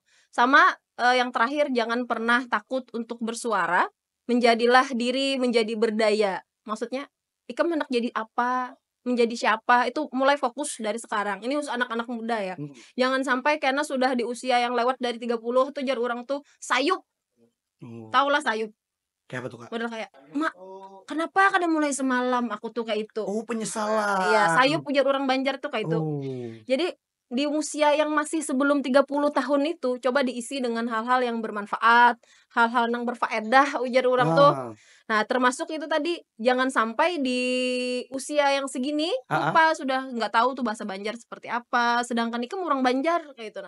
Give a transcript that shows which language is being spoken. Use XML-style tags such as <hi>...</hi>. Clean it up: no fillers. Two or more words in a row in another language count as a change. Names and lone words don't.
<id>Sama, yang terakhir jangan pernah takut untuk bersuara, menjadilah diri, menjadi berdaya. Maksudnya,</id> <bjn>ikam hendak jadi</bjn> <id>apa, menjadi siapa, itu mulai fokus dari sekarang. Ini khusus anak-anak muda ya. mhm. Jangan sampai karena sudah di usia yang lewat dari 30 tuh</id> <bjn>jar urang tuh sayup, Oh, tahulah sayup.</bjn> <id>kayak apa tuh, Kak? Model kayak, "Mak, kenapa kada mulai semalam?" Aku tuh kayak itu. Oh, Iya, penyesalan.</id> <bjn>sayup ujar orang Banjar tuh kayak itu. Oh,</bjn> <id>Jadi, di usia yang masih sebelum 30 tahun itu, coba diisi dengan hal-hal yang bermanfaat, hal-hal yang berfaedah ujar orang tuh. ah, Nah, termasuk itu tadi, jangan sampai di usia yang segini, heeh, lupa sudah nggak tahu tuh bahasa Banjar seperti apa, sedangkan ikem orang Banjar, kayak itu nah.</id>